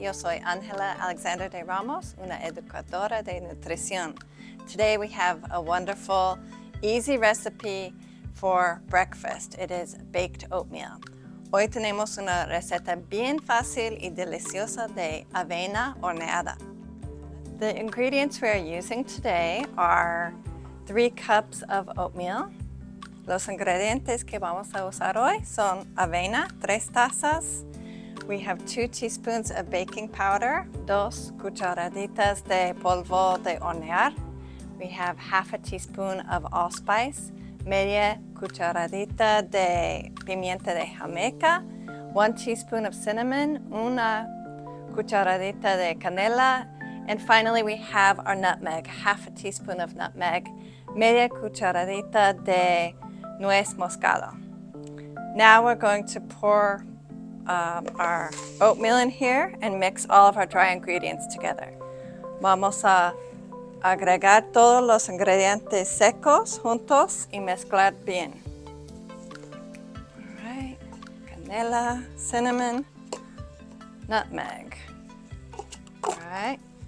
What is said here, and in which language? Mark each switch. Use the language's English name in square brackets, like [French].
[Spanish] Yo soy Angela Alexander de Ramos, una educadora de nutrición. [English] Today we have a wonderful, easy recipe for breakfast. It is baked oatmeal. [Spanish] Hoy tenemos una receta bien fácil y deliciosa de avena horneada. [English] The ingredients we are using today are 3 cups of oatmeal. [Spanish] Los ingredientes que vamos a usar hoy son avena, 3 tazas. [English] We have 2 teaspoons of baking powder, [Spanish] 2 cucharaditas de polvo de hornear. [English] We have half a teaspoon of allspice, [Spanish] media cucharadita de pimienta de Jamaica, [English] 1 teaspoon of cinnamon, [Spanish] una cucharadita de canela, [English] and finally we have our nutmeg, half a teaspoon of nutmeg, [Spanish] media cucharadita de nuez moscada. [English] Now we're going to pour our oatmeal in here and mix all of our dry ingredients together. [Spanish] Vamos a agregar todos los ingredientes secos juntos y mezclar bien. [English] All right, canela, cinnamon, nutmeg. All right.